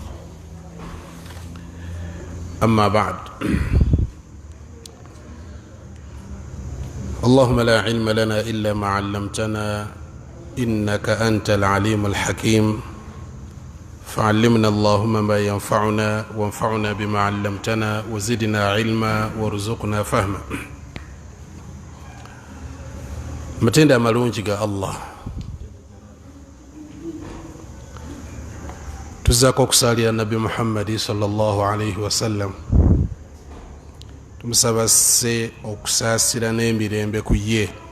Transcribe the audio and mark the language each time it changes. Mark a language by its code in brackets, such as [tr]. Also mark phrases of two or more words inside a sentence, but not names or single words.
[ar] أما بعد، اللهم لا علم لنا إلا ما علمتنا إنك أنت العليم الحكيم، فعلمنا اللهم ما ينفعنا وانفعنا بما علمتنا وزدنا علما وارزقنا فهما. [lg] matenda amalungi ga Allah, tuzaako okusalira Nabi Muhammad [ar] صلى الله عليه وسلم, [lg] tumusaba asse okusaasira n'emirembe ku ye.